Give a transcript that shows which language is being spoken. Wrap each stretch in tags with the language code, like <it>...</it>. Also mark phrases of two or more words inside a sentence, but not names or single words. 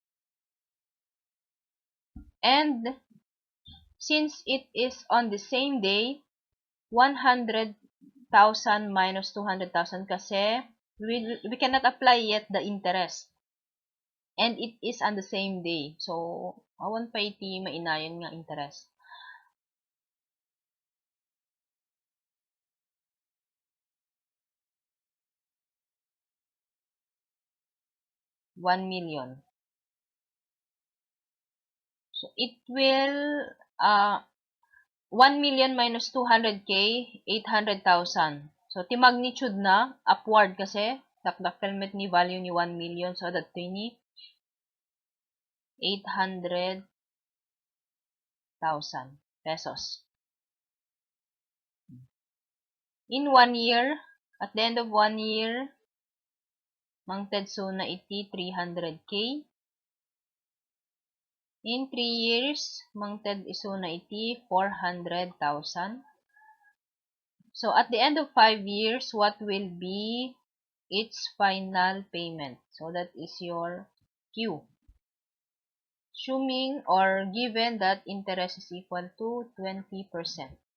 <en>And, since it is on the same day, 100,000 minus 200,000 kasi we cannot apply yet the interest. And it is on the same day. So,</en> <ilo>awan pa iti mainayon nga interest.</ilo> <en>$1 million. So, it will, 1 million minus 200K, 800,000.</en> <ilo>So, ti magnitude na, upward kasi, dakdakelmet ni value ni 1 million.</ilo> <en>So, that ni 800,000 pesos. In 1 year, at the end of 1 year,</en> <ilo>mangted so na iti 300K.</ilo> <en>In 3 years,</en> <ilo>mangted iso na iti 400,000.</ilo> <en>So, at the end of 5 years, what will be its final payment? So, that is your Q. Assuming or given that interest is equal to 20%.</en>